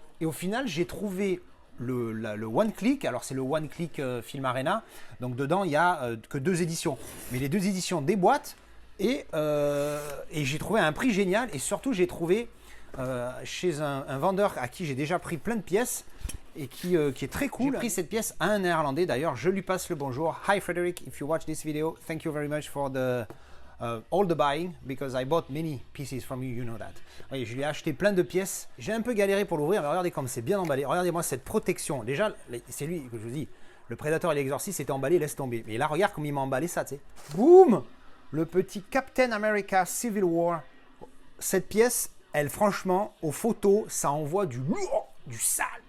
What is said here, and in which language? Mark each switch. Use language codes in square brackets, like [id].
[fr] Et au final, j'ai trouvé le One Click. Alors c'est le One Click Film Arena. Donc dedans, il n'y a que 2 éditions. Mais les 2 éditions déboîtent. Et j'ai trouvé un prix génial. Et surtout, j'ai trouvé chez un vendeur à qui j'ai déjà pris plein de pièces. Et qui est très cool. J'ai pris cette pièce à un néerlandais d'ailleurs. Je lui passe le bonjour. [en] Hi Frederick, if you watch this video, thank you very much for all the buying, because I bought many pieces from you, you know that. [fr] Oui, je lui ai acheté plein de pièces. J'ai un peu galéré pour l'ouvrir, mais regardez comme c'est bien emballé. Regardez-moi cette protection. Déjà, c'est lui que je vous dis. Le Prédateur et l'Exorciste était emballé, laisse tomber. Mais là, regarde comme il m'a emballé ça, tu sais. Boum! Le petit Captain America Civil War. Cette pièce, elle, franchement, aux photos, ça envoie du lourd, du sale.